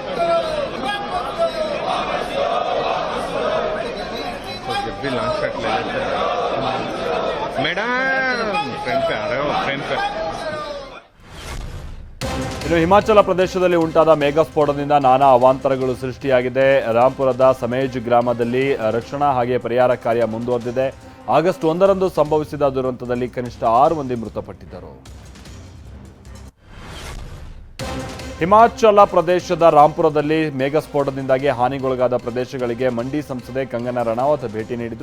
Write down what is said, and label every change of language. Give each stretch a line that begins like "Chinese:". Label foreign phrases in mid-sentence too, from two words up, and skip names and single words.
Hindi: जब भी
English: launch shot
Hindi: ले लेते हैं मैडम, फ्रेंड पे आ रहे हो, फ्रेंड पे।
Kannada: ಇನ್ನು ಹಿಮಾಚಲ ಪ್ರದೇಶದಲ್ಲಿ ಉಂಟಾದ ಮೇಘ ಸ್ಫೋಟದಿಂದ ನಾನಾ ಅವಾಂತರಗಳು ಸೃಷ್ಟಿಯಾಗಿದೆ. ರಾಂಪುರದ ಸಮೇಜ್ ಗ್ರಾಮದಲ್ಲಿ ರಕ್ಷಣಾ ಹಾಗೆ ಪರಿಹಾರ ಕಾರ್ಯ ಮುಂದುವರೆದಿದೆ. ಆಗಸ್ಟ್ 1ರಂದು ಸಂಭವಿಸಿದ ದುರಂತದಲ್ಲಿ ಕನಿಷ್ಠ 6 ಮಂದಿ ಮೃತಪಟ್ಟಿದ್ದರು. ಹಿಮಾಚಲ ಪ್ರದೇಶದ ರಾಂಪುರದಲ್ಲಿ ಮೇಘಸ್ಫೋಟದಿಂದಾಗಿ ಹಾನಿಗೊಳಗಾದ ಪ್ರದೇಶಗಳಿಗೆ ಮಂಡಿ ಸಂಸದೆ ಕಂಗನಾ ರಣಾವತ್ ಭೇಟಿ ನೀಡಿದರು.